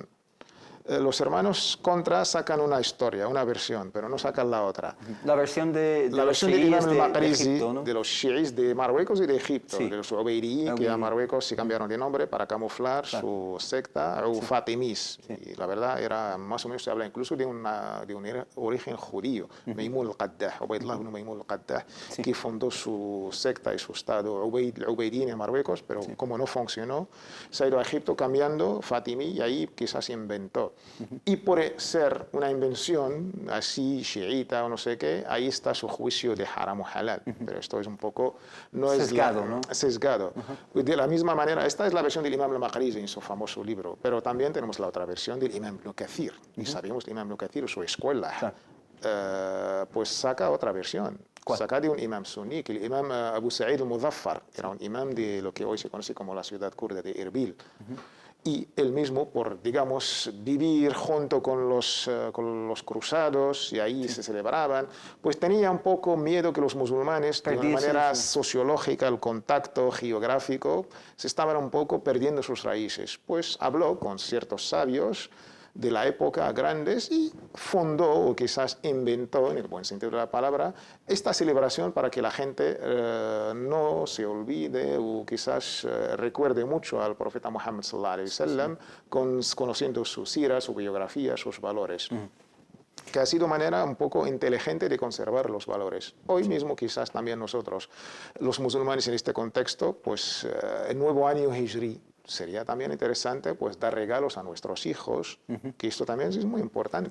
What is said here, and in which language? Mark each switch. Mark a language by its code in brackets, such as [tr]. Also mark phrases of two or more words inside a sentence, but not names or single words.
[es] Los hermanos Contra sacan una historia, una versión, pero no sacan la otra. La versión de los Imam al-Maqrizi, de Egipto, ¿no? de los shiís de Marruecos y de Egipto, Sí. de los Ubaydi, que a Marruecos se cambiaron de nombre para camuflar su secta, o Fatimís. Y la verdad era, más o menos se habla incluso de un origen judío, Maymun al-Qaddah, Ubaydullah ibn Maymun al-Qaddah, que fundó su secta y su estado Ubaydi en Marruecos, pero como no funcionó, se ha ido a Egipto cambiando Fatimí y ahí quizás se inventó. Y por ser una invención así chiita o no sé qué, ahí está su juicio de haram o halal. Pero esto es un poco... no sesgado, es ¿no? Sesgado. De la misma manera, esta es la versión del Imam al-Maqrizi en su famoso libro, pero también tenemos la otra versión del Imam Ibn Kathir. Y sabemos que Imam Ibn Kathir, su escuela, pues saca otra versión. ¿Cuál? Saca de un imam suní, que el imam Abu Sa'id al-Muzaffar, era un imam de lo que hoy se conoce como la ciudad kurda de Erbil. y él mismo, por, digamos, vivir junto con los cruzados, y ahí se celebraban, pues tenía un poco miedo que los musulmanes, de una manera sociológica, el contacto geográfico, se estaban un poco perdiendo sus raíces. Pues habló con ciertos sabios de la época grandes y fundó, o quizás inventó, en el buen sentido de la palabra, esta celebración para que la gente no se olvide o quizás recuerde mucho al profeta Muhammad [ar] sallallahu alaihi wasallam, [es] conociendo su sira, su biografía, sus valores. Que ha sido manera un poco inteligente de conservar los valores. Hoy mismo quizás también nosotros, los musulmanes en este contexto, pues el nuevo año hijri, sería también interesante pues dar regalos a nuestros hijos, que esto también es muy importante.